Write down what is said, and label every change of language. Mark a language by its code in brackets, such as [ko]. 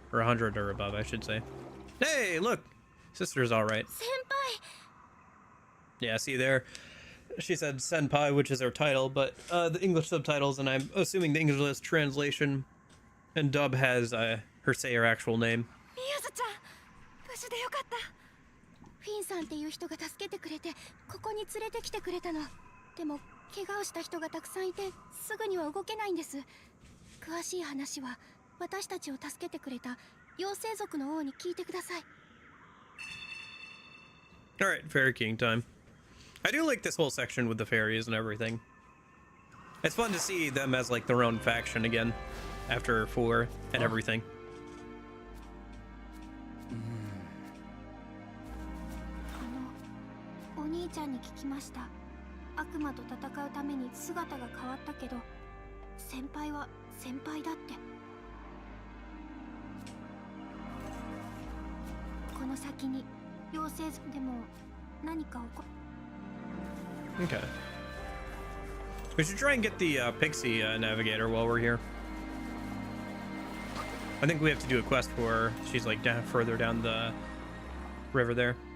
[en] Or 100 or above, I should say. Hey, look! Sister's alright. [ja] Senpai! [en] Yeah, see there? She said senpai, which is her title, but the English subtitles, and I'm assuming the English translation and dub has her say her actual name. [ja] ミヤザちゃん無事でよかった。フィンさんっていう人が助けてくれてここに連れてきてくれたの。でも怪我をした人がたくさんいてすぐには動けないんです。詳しい話は私たちを助けてくれた妖精族の王に聞いてください。 [en] Alright, Fairy King time. I do like this whole section with the fairies and everything. It's fun to see them as like their own faction again after 4 and everything. [ja] お兄ちゃんに聞きました。悪魔と戦うために姿が変わったけど先輩は先輩だって。この先に妖精族でも何か起こ [en] Okay. We should try and get the Pixie Navigator while we're here. I think we have to do a quest for her. She's like down further down the river there.